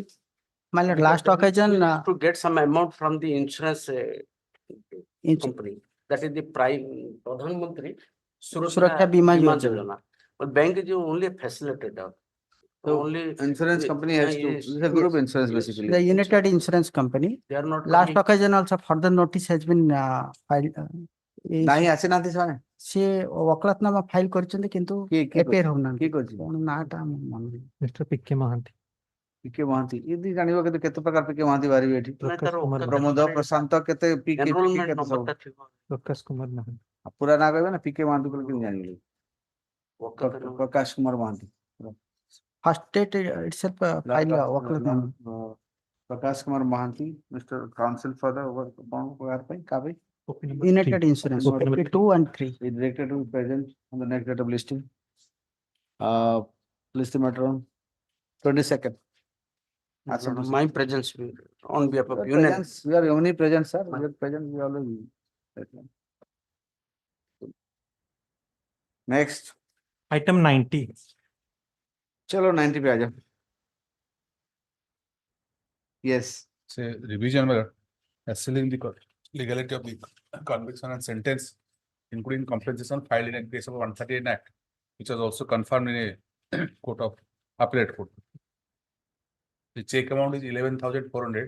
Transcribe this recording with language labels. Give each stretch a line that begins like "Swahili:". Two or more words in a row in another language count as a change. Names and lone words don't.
English: My lord, last occasion to get some amount from the insurance company. That is the prime Pradhan Mantri Suraksha Bima Yojana. But bank is only a facilitator. So only insurance company has to, this is a group insurance basically. The United Insurance Company. They are not Last coming. occasion also further notice has been filed.
Odia: ନାହିଁ ଆସିନାହାନ୍ତି ସେମାନେ? ସେ ୱକାଲତନାମା ଫାଇଲ କରିଛନ୍ତି କିନ୍ତୁ appear ହଉନାହାନ୍ତି। କିଏ କରିଛି? କଣ ନାଁଟା ଆମର ମନେ ନାହିଁ। Mr. P.K. Mahanti. ପିକେ ମହାନ୍ତି ଏମିତି ଜାଣିବ କେତେ ପ୍ରକାର ପିକେ ମହାନ୍ତି ବାହାରିବେ ଏଠି। ପ୍ରମୋଦ ପ୍ରଶାନ୍ତ କେତେ ପିକେ Enrollment କେତେ ସବୁ। number ଟା ଥିବ। Prakash Kumar Mahanti. ପୁରା ନାଁ କହିବେ ନା ପିକେ ମହାନ୍ତି ବୋଲି କେମିତି ଜାଣିବେ? ପ୍ରକାଶ କୁମାର ମହାନ୍ତି।
English: First date itself file ୱକାଲତନାମା।
Odia: ପ୍ରକାଶ କୁମାର ମହାନ୍ତି,
English: Mr. Counsel for the
Odia: କଣ ପାଇଁ କାହା ପାଇଁ?
English: United Insurance, 2 and 3. Is directed to be present on the next date of listing. List the matter on 22nd. My presence on behalf of Union. We are only present, sir. We are present. We always. Next. Item 90.
Hindi: चलो 90 पे आ जाओ.
English: Yes. Say revision where assessing the legality of the conviction and sentence, including compensation filed in a case of 138 Act, which was also confirmed in a court of appellate court. The check amount is 11,400.